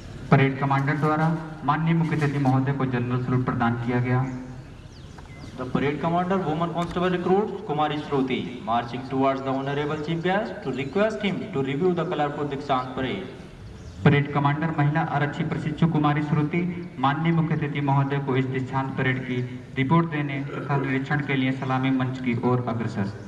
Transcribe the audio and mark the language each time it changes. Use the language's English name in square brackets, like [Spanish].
[Hindi] Parade commander द्वारा माननीय मुख्य अतिथि महोदय को जनरल सैल्यूट प्रदान किया गया। [English] The parade commander, Woman Constable Recruit Kumari Shruti, marching towards the honorable chief guest to request him to review the colorful Dikshant parade. [Hindi] Parade commander महिला आरक्षी प्रशिक्षु कुमारी श्रुति माननीय मुख्य अतिथि महोदय को इस दीक्षांत परेड की रिपोर्ट देने तथा निरीक्षण के लिए सलामी मंच की ओर अग्रसर।